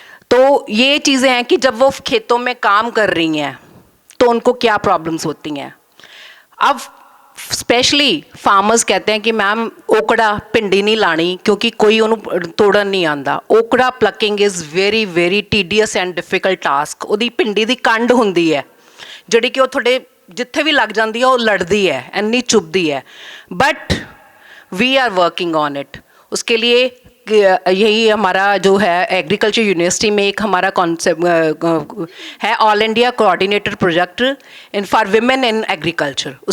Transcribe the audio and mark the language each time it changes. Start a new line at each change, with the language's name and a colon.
Hindi: तो ये चीज़ें हैं कि जब वो खेतों में काम कर रही हैं तो उनको क्या प्रॉब्लम्स होती हैं। अब स्पेशली फार्मर्स कहते हैं कि मैम ओकड़ा भिंडी नहीं लानी क्योंकि कोई उन्होंने
Punjabi: तोड़न नहीं आंदा।
English: Okra plucking is very very tedious and difficult task.
Punjabi: ਉਹਦੀ भिंडी ਦੀ ਕੰਡ ਹੁੰਦੀ ਹੈ ਜਿਹੜੀ ਕਿ ਉਹ ਤੁਹਾਡੇ ਜਿੱਥੇ ਵੀ ਲੱਗ ਜਾਂਦੀ ਹੈ ਉਹ ਲੜਦੀ ਹੈ, ਇੰਨੀ ਚੁੱਭਦੀ है,
English: But we are working on it.
Hindi: उसके लिए यही हमारा जो है एग्रीकल्चर यूनिवर्सिटी में एक हमारा कॉन्सेप्ट है all India coordinator project in for women in agriculture.